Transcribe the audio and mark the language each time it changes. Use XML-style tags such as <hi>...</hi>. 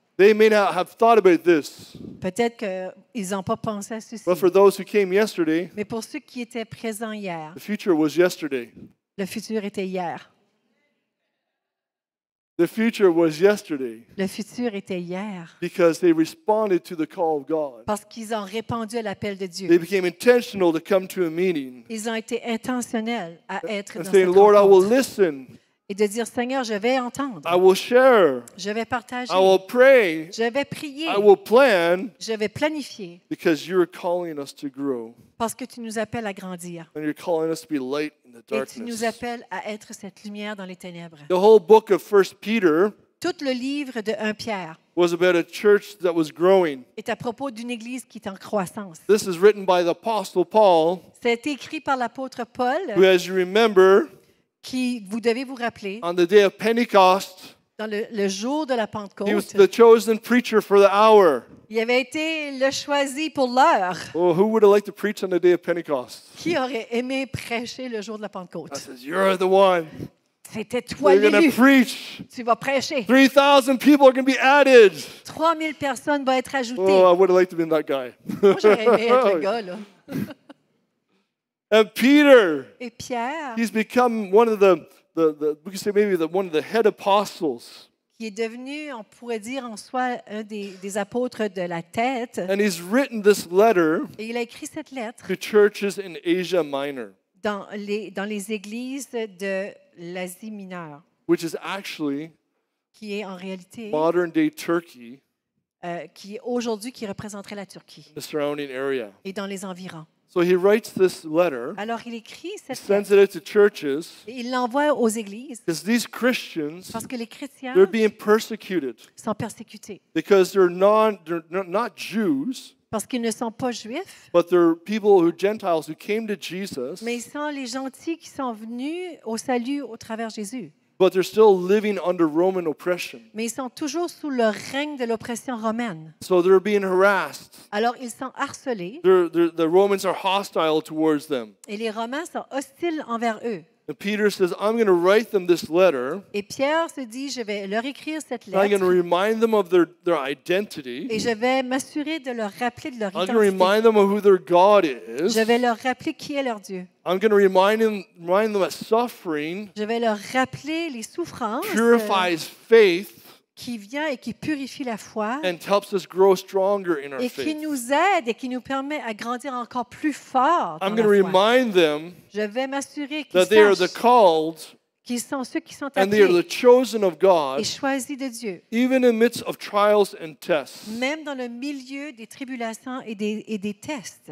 <en>They may not have thought about this,</en> <fr>Peut-être qu'ils n'ont pas pensé à ceci.</fr> <en>but for those who came yesterday,</en> <fr>Mais pour ceux qui étaient présents hier,</fr> <en>the future was yesterday.</en> <fr>le futur était hier.</fr> <en>The future was yesterday</en> <fr>Le futur était hier.</fr> <en>because they responded to the call of God.</en> <fr>Parce qu'ils ont répondu à l'appel de</fr> <en>They</en> <fr>Dieu.</fr> <en>became intentional to come to a meeting</en> <fr>Ils ont été intentionnels à être</fr> <en>and</en> <fr>dans</fr> <en>saying,</en> <fr>cette</fr> <en>Lord, I will</en> <fr>rencontre.</fr> <en>listen,</en> <fr>Et de dire, Seigneur, je vais entendre.</fr> <en>I will share,</en> <fr>Je vais partager.</fr> <en>I will pray,</en> <fr>Je vais prier.</fr> <en>I will plan,</en> <fr>Je vais planifier.</fr> <en>because you're calling us to grow</en> <fr>Parce que tu nous appelles à grandir.</fr> <en>and you're calling us to be light in the</en> <fr>Et tu nous</fr> <en>darkness.</en> <fr>appelles à être cette lumière dans les ténèbres.</fr> <en>The whole book of 1 Peter</en> <fr>Tout le livre de 1 Pierre</fr> <en>was about a church that was growing.</en> <fr>est à propos d'une église qui est en croissance.</fr> <en>This is written by the Apostle Paul,</en> <fr>Ça a été écrit par l'apôtre Paul,</fr> <en>who, as you remember,</en> <fr>qui, vous devez vous rappeler,</fr> <en>on the day of Pentecost,</en> <fr>dans le jour de la</fr> <en>he was</en> <fr>Pentecôte,</fr> <en>the chosen preacher for the hour.</en> <fr>il avait été le choisi pour l'heure.</fr> <en>Oh, who would have liked to preach on the day of Pentecost?</en> <fr>Qui aurait aimé prêcher le jour de la</fr> <en>I</en> <fr>Pentecôte?</fr> <en>says, you're the one.</en> <fr>C'était toi</fr> <en>You're going</en> <fr>l'élu.</fr> <en>to preach.</en> <fr>Tu vas prêcher.</fr> <en>3,000 people are going to be added.</en> <fr>3000 personnes vont être ajoutées.</fr> <en>Oh, I would have liked to have been that guy.</en> <fr>Moi, j'aurais aimé être le gars, là.</fr> <en>And Peter,</en> <fr>Et Pierre,</fr> <en>he's become one of the we could say maybe one of the head apostles.</en> <fr>qui est devenu, on pourrait dire en soi, un des apôtres de la tête,</fr> <en>And he's written this letter</en> <fr>et il a écrit cette lettre</fr> <en>to churches in Asia Minor,</en> <fr>dans les églises de l'Asie mineure,</fr> <en>which is actually</en> <fr>qui est en réalité,</fr> <en>modern day Turkey,</en> <fr>qui aujourd'hui, qui représenterait la Turquie</fr> <en>the surrounding area.</en> <fr>et dans les environs.</fr> <en>So he writes this letter,</en> <fr>Alors, il écrit</fr> <en>he sends</en> <fr>lettre</fr> <en>it out to churches,</en> <fr>et il l'envoie aux églises</fr> <en>because these Christians,</en> <fr>parce que les chrétiens</fr> <en>they're being persecuted</en> <fr>sont persécutés,</fr> <en>because they're not Jews,</en> <fr>parce qu'ils ne sont pas juifs,</fr> <en>but they're people Gentiles who came to Jesus</en> <fr>mais ils sont les gentils qui sont venus au salut au travers Jésus.</fr> <en>but they're still living under Roman oppression.</en> <fr>mais ils sont toujours sous le règne de l'oppression romaine.</fr> <en>So they're being harassed.</en> <fr>Alors, ils sont harcelés</fr> <en>The Romans are hostile towards them.</en> <fr>et les Romains sont hostiles envers eux.</fr> <en>And Peter says, I'm going to write them this letter.</en> <fr>Et Pierre se dit, je vais leur écrire cette</fr> <en>I'm going</en> <fr>lettre</fr> <en>to remind them of their identity.</en> <fr>et je vais m'assurer de leur rappeler de leur</fr> <en>I'm going to</en> <fr>identité.</fr> <en>remind them of who their God is.</en> <fr>Je vais leur rappeler qui est leur Dieu.</fr> <en>I'm going to remind them that suffering</en> <fr>Je vais leur rappeler les souffrances</fr> <en>purifies faith</en> <fr>qui vient et qui purifie la foi</fr> <en>and helps us grow stronger in our</en> <fr>et qui</fr> <en>faith.</en> <fr>nous aide et qui nous permet à grandir encore plus fort dans</fr> <en>I'm</en> <fr>la</fr> <en>going to</en> <fr>foi.</fr> <en>remind them</en> <fr>Je vais m'assurer qu'ils</fr> <en>that they are the</en> <fr>sachent</fr> <en>called</en> <fr>qu'ils sont ceux qui sont</fr> <en>and they are</en> <fr>appelés</fr> <en>the chosen of</en> <fr>et</fr> <en>God,</en> <fr>choisis de Dieu,</fr> <en>even in the midst of trials and tests.</en> <fr>même dans le milieu des tribulations et des tests.</fr>